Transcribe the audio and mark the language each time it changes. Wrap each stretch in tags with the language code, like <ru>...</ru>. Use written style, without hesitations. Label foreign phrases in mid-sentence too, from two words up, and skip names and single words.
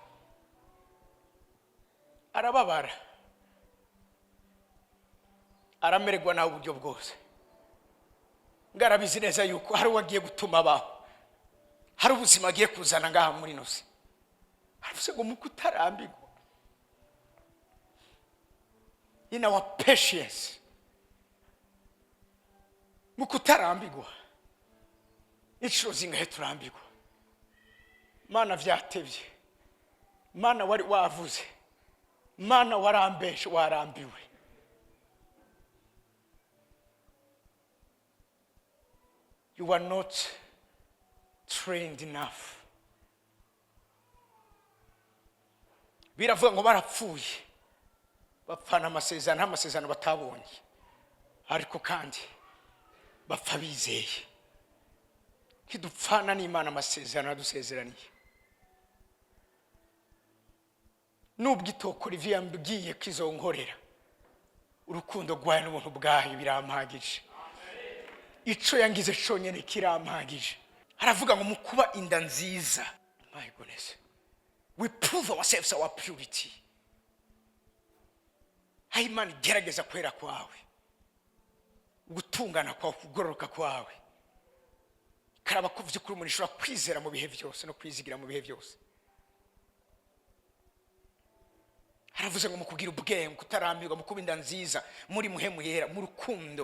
<rn>Arababara. Aramererwa nawe uburyo bwose. Ngarabizi neza yuko hari wagiye gutuma abaho. Hari ubuzima agiye kuzana ngaha muri nose. Aravuze ngo mu kutarambigwa.</rn> <en>In our patience.</en> <rn>Mu kutarambigwa. Inshuro zingahe turambigwa. Mana vyatevye. Mana wari wavuze. Mana warambeshe warambiwe.</rn> <en>You are not trained enough.</en> <rn>Biravuga ngo barapfuye. Bapfana amasezerano batabonye. Ariko kandi bapfa bizeye. Kidupfana n'Imana amasezerano dusezeraniye. Nubwo itokora ivyo yambwiye kizonkorera. Urukundo rwaye n'ubuntu bwayo birampagije. Ico yangize conyene kirampagije. Haravuga ngo mukuba inda nziza.</rn> <en>My goodness. We prove ourselves our purity.</en> <rn>Imana igerageza kwera kwawe. Gutungana kwawe, kugororoka kwawe. Karaba ko vy'ukuri umuntu ashobora kwizera mu bihe byose no kwizigira mu bihe byose. Haravuze ngo mukugira ubwenge, kutarambirwa, mukuba inda nziza, muri muhemu yera, mu rukundo.</rn>